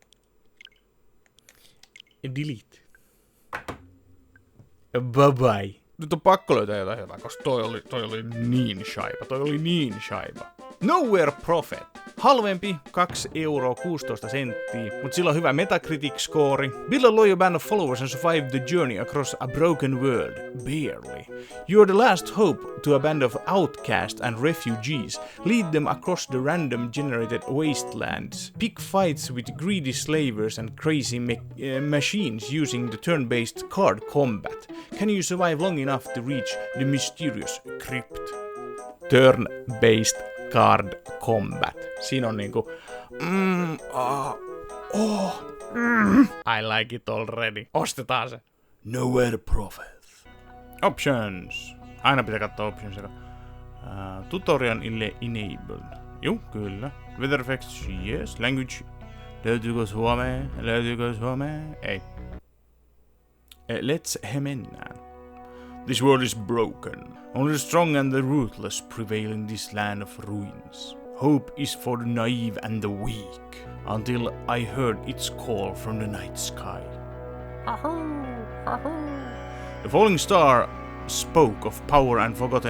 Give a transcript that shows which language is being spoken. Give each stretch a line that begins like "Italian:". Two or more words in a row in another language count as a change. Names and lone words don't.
English: Delete. Bye bye.
Finnish: Nyt on pakko löytää jotain hyvää, koska toi oli niin shaiba.
English: Nowhere Prophet.
Finnish: Halvempi, 2,16 €, mutta sillä on hyvä Metacritic-score.
English: Build a loyal band of followers and survive the journey across a broken world. Barely. You're the last hope to a band of outcasts and refugees. Lead them across the random generated wastelands. Pick fights with greedy slavers and crazy machines using the turn-based card combat. Can you survive long enough to reach the mysterious crypt? Turn-based card combat.
Finnish: Siinä on niinku...
English: I like it already.
Finnish: Ostetaan se.
English: Nowhere Prophet. Options.
Finnish: Aina pitää katsoa options.
English: Tutorial enabled.
Finnish: Juu, kyllä.
English: Weather effects, yes. Language.
Finnish: Löytyykö suomea? Ei.
English: Let's mennään. This world is broken. Only the strong and the ruthless prevail in this land of ruins. Hope is for the naive and the weak. Until I heard its call from the night sky. The falling star spoke of power and forgotten.